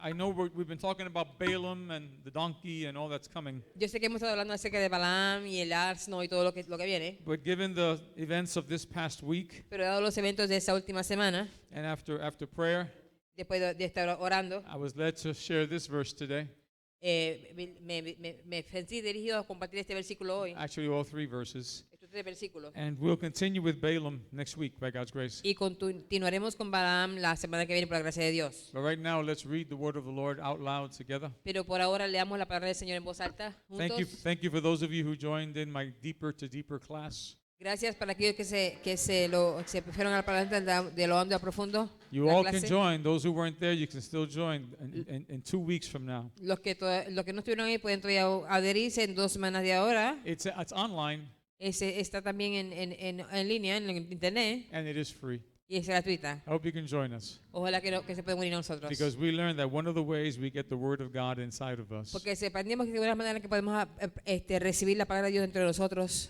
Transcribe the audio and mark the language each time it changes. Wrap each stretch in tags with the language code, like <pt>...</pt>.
<en>I know we've been talking about Balaam and the donkey and all that's coming.</en> <es>Yo sé que hemos estado hablando acerca de Balaam y el asno y todo lo que viene,</es> <en>But given the events of this past week</en> <es>pero dado los eventos de esta última semana,</es> <en>and after prayer,</en> <es>después de estar orando,</es> <en>I was led to share this verse today.</en> <es>me sentí dirigido a compartir este versículo hoy,</es> <en>Actually, all three verses.</en> <es>estos 3 versículos.</es> <en>And we'll continue with Balaam next week by God's grace.</en> <es>Y continuaremos con Balaam la semana que viene por la gracia de Dios.</es> <en>But right now, let's read the word of the Lord out loud together.</en> <es>Pero por ahora leamos la palabra del Señor en voz alta juntos.</es> <en>Thank you for those of you who joined in my Deeper to Deeper class.</en> <es>Gracias para aquellos que se fueron al parlante de lo hondo a profundo.</es> <en>You</en> <es>la</es> <en>all can</en> <es>clase.</es> <en>join. Those who weren't there, you can still join in 2 weeks from now.</en> <es>Los que no estuvieron ahí pueden todavía adherirse en 2 semanas de ahora.</es> <en>It's online</en> <es>Está también en línea, en internet,</es> <en>and it is free.</en> <es>y es gratuita.</es> <en>I hope you can join us</en> <es>Ojalá que se puedan unir a nosotros.</es> <en>because we learned that one of the ways we get the Word of God inside of us</en> <es>Porque aprendimos que de una manera que podemos recibir la palabra de Dios entre nosotros</es>